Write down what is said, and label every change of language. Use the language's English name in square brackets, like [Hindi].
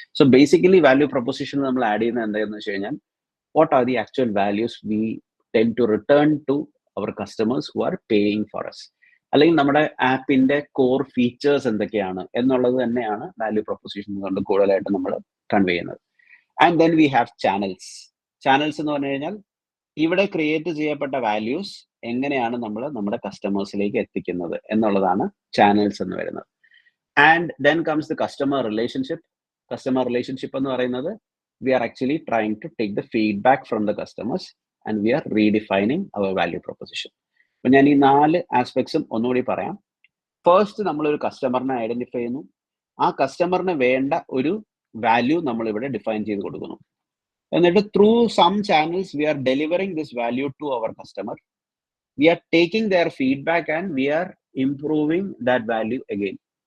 [Malayalam] So basically value proposition നമ്മൾ add ചെയ്യുന്നത് എന്താണെന്ന് വെച്ച് കഴിഞ്ഞാൽ [English] what are the actual values we tend to return to our customers who are paying for us, [Malayalam] അല്ലെങ്കിൽ നമ്മുടെ ആപ്പിന്റെ core features എന്തൊക്കെയാണ് എന്നുള്ളത് തന്നെയാണ് വാല്യൂ പ്രൊപ്പോസിഷൻ കൊണ്ട് കൂടുതലായിട്ട് നമ്മൾ കൺവേ ചെയ്യുന്നത്. [English] and then we have channels [Malayalam] എന്ന് പറഞ്ഞു കഴിഞ്ഞാൽ ഇവിടെ ക്രിയേറ്റ് ചെയ്യപ്പെട്ട വാല്യൂസ് എങ്ങനെയാണ് നമ്മൾ നമ്മുടെ കസ്റ്റമേഴ്സിലേക്ക് എത്തിക്കുന്നത് എന്നുള്ളതാണ് ചാനൽസ് എന്ന് വരുന്നത്. [English] and then comes the customer relationship [Malayalam] എന്ന് പറയുന്നത് [English] we are actually trying to take the feedback from the customers and we are redefining our value proposition. [Malayalam] അപ്പൊ ഞാൻ ഈ 4 ആസ്പെക്ട്സും ഒന്നുകൂടി പറയാം. ഫസ്റ്റ് നമ്മളൊരു കസ്റ്റമറിനെ ഐഡന്റിഫൈ ചെയ്യുന്നു. ആ കസ്റ്റമറിന് വേണ്ട ഒരു വാല്യൂ നമ്മൾ ഇവിടെ ഡിഫൈൻ ചെയ്ത് കൊടുക്കുന്നു. [English] എന്നിട്ട് through some channels we are delivering this value to our customer. We are taking their feedback and we are improving that value again.